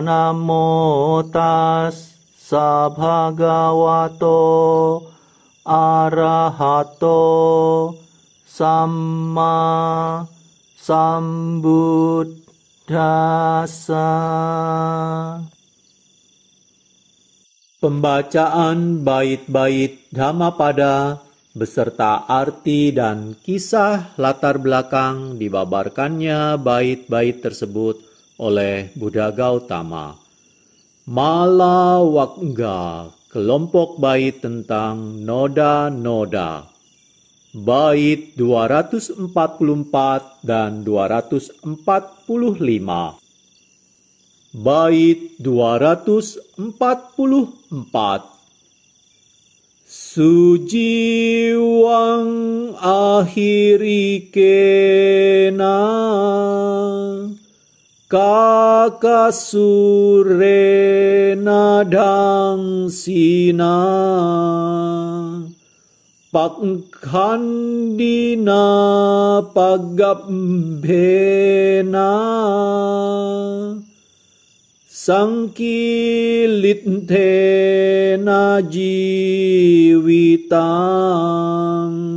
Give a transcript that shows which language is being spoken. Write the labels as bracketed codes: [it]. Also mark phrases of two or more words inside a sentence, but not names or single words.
[pi] Namo tassa bhagavato arahato samma sambuddhassa. [id] Pembacaan bait-bait Dhammapada beserta arti dan kisah latar belakang dibabarkannya bait-bait tersebut oleh Buddha Gautama. Malawakga, kelompok bait tentang noda-noda. Bait 244 dan 245. Bait 244. [pi] Sujiwang ahirikena kakasurena dangsina pakhandina pagabhena sangkilithena jiwitang.